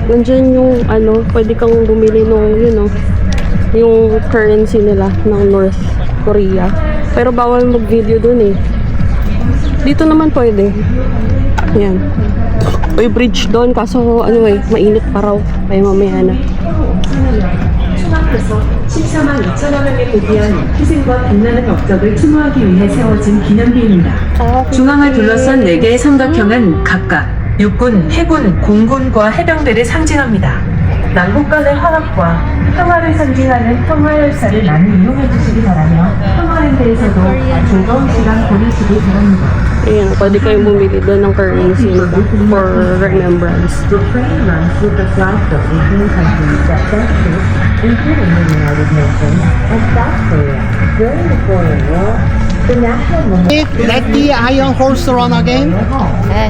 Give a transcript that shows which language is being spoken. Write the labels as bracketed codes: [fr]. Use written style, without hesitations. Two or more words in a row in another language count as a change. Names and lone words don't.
[tl] Nandyan yung ano, pwede kang bumili nung, yun, no? Yung currency nila ng North Korea. Pero bawal mag-video dun eh. Dito naman pwede. Yan. May bridge doon, kaso ano eh, mainit pa raw. Kaya mamaya na. [ko] 14만 2천여명에 대비한 희생과 빛나는 업적을 추모하기 위해 세워진 기념비입니다. 중앙을 둘러싼 4개의 삼각형은 각각 육군, 해군, 공군과 해병대를 상징합니다. 남북 간의 화합과 평화를 상징하는 평화열차를 많이 이용해 주시기 바라며 평화랜드에서도 즐거운 시간 보내시기 바랍니다. [tl] Ayan, pwede kayong bumili doon ng currency [en] for remembrance. The train runs with the flags of 18 countries that sent troops, including the United Nations and South Korea. During the Korean War, the national memorial... Let the iron horse run again. Yes.